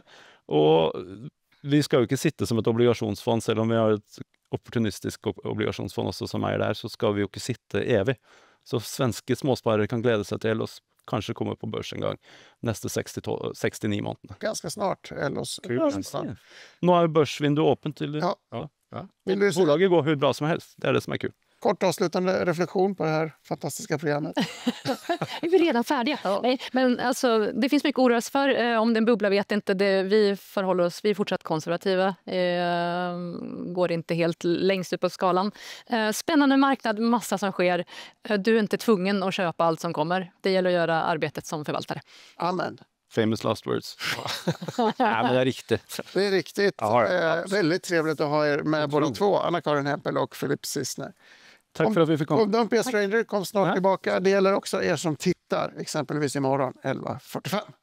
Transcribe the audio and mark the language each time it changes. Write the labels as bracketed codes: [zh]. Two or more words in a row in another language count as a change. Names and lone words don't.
[no] Og vi skal jo ikke sitte som et obligasjonsfond, selv om vi har et opportunistisk obligasjonsfond også som eier der, så skal vi jo ikke sitte evig. Så svenske småsparere kan glede seg til oss, kanskje komme på børs en gang neste 69 månedene. [sv] Ganska snart. Ellos. [no] Nå er jo børsvinduet åpent til Ja. Ja. [sv] Vill du bolaget går hur bra som helst. [no] Det er det som er kult. [sv] kort avslutande reflektion på det här fantastiska programmet? Är vi redan färdiga? Nej, men alltså, det finns mycket att oroa sig för. Om det är en bubbla vet inte. Vi förhåller oss, vi är fortsatt konservativa. Går inte helt längst upp på skalan. Spännande marknad, massa som sker. Du är inte tvungen att köpa allt som kommer. Det gäller att göra arbetet som förvaltare. Amen. [en] Famous last words. [no] Nei, men det er riktig. [sv] Det är riktigt. Ja, Väldigt trevligt att ha er med båda två, Anna-Karin Hempel och Philip Sissner. [no] Takk for at vi fikk komme. [en] Don't be a stranger, [sv] kom snart tillbaka. Det gäller också er som tittar, exempelvis imorgon 11.45.